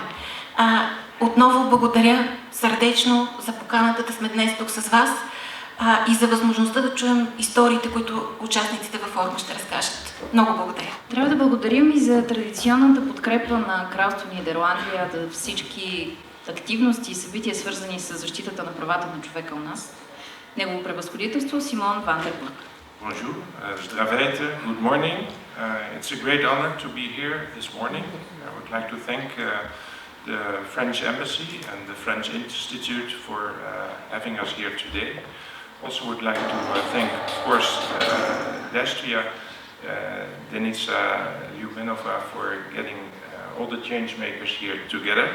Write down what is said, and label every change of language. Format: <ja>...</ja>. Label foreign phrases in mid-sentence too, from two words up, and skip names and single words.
<bg>Отново благодаря сърдечно за поканата да сме днес тук с вас и за възможността да чуем историите, които участниците във форума ще разкажат. Много благодаря. Трябва да благодарим и за традиционната подкрепа на Кралство Нидерландия, за всички активности и събития, свързани с защитата на правата на човека у нас. Негово превъзходителство Симон van der Burg. Bonjour, здравейте,</bg> <en>good morning. It's a great honor to be here this morning. I would like to thank the French Embassy and the French Institute for having us here today. Also would like to thank, of course, Nadezhda, Denica Любенова for getting all the change makers here together.</en>